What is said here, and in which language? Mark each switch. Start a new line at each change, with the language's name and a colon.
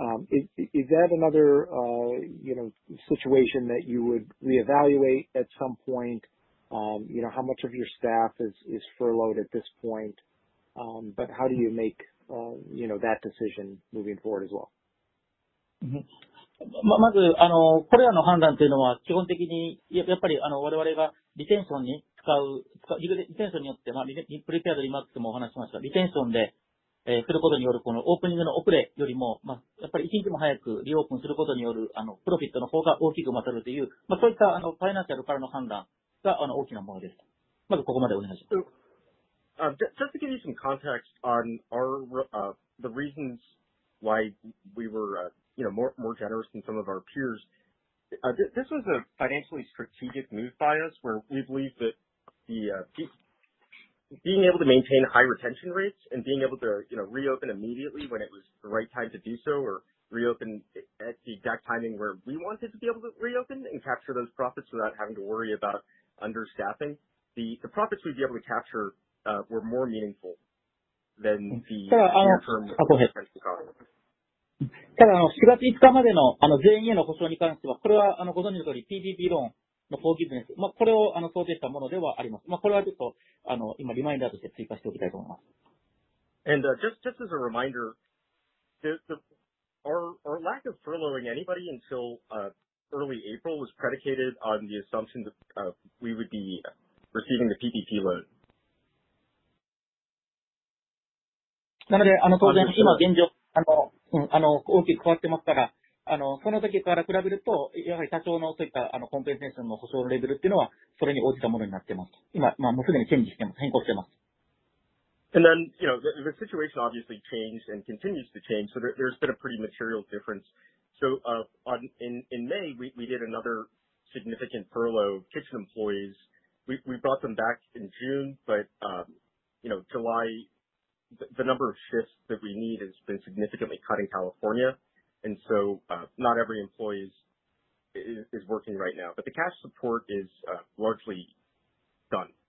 English: Is that another, situation that you would reevaluate at some point? How much of your staff is furloughed at this point? But how do you make, that decision moving forward as well?
Japanese: まず、これらの判断というのは、基本的に、やっぱり、我々がリテンションにリテンションによって、プリペアドリマックスもお話ししました。リテンションですることによるこのオープニングの遅れよりも、やっぱり一日も早くリオープンすることによる、プロフィットの方が大きく勝るという、そういった、ファイナンシャルからの判断が、大きなものです。まずここまでお願いします。
English: Just to give you some context on the reasons why we were, more generous than some of our peers, this was a financially strategic move by us where we believe that being able to maintain high retention rates and being able to, reopen immediately when it was the right time to do so, or reopen at the exact timing where we wanted to be able to reopen and capture those profits without having to worry about understaffing. The profits we'd be able to capture were more meaningful than the near-term expense cost.
Japanese: ただ、4月5日までの、全員への保証に関しては、これは、ご存知の通り PPP ローンのフォーギブネス、これを、想定したものではあります。これはちょっと、今、リマインダーとして追加しておきたいと思います。
English: And just as a reminder, our lack of furloughing anybody until early April was predicated on the assumption that we would be receiving the PPP loan.
Japanese: なので、当然、今現状、大きく変わってますから、その時から比べると、やはり多少のそういったコンペンセーションの保証のレベルっていうのは、それに応じたものになってますと。今、もうすでにチェンジしてます。変更してます。
English: And then, the situation obviously changed and continues to change, so there's been a pretty material difference. So, in May, we did another significant furlough of kitchen employees. We brought them back in June, but, July, the number of shifts that we need has been significantly cut in California, and so, not every employee is working right now, but the cash support is, largely done.